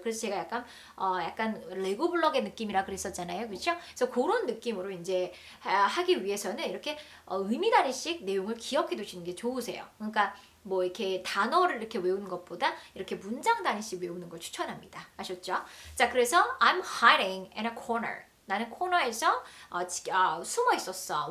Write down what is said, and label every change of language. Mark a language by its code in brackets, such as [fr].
[ko] 그래서 제가 약간 레고 블럭의 느낌이라 그랬었잖아요. 그렇죠? 그래서 그런 느낌으로 이제 하기 위해서는 이렇게 의미 단위씩 내용을 기억해 두시는 게 좋으세요. 그러니까 뭐 이렇게 단어를 이렇게 외우는 것보다 이렇게 문장 단위씩 외우는 걸 추천합니다. 아셨죠? 자, 그래서 [en] I'm hiding in a corner. [ko] 나는 코너에서 숨어 있었어.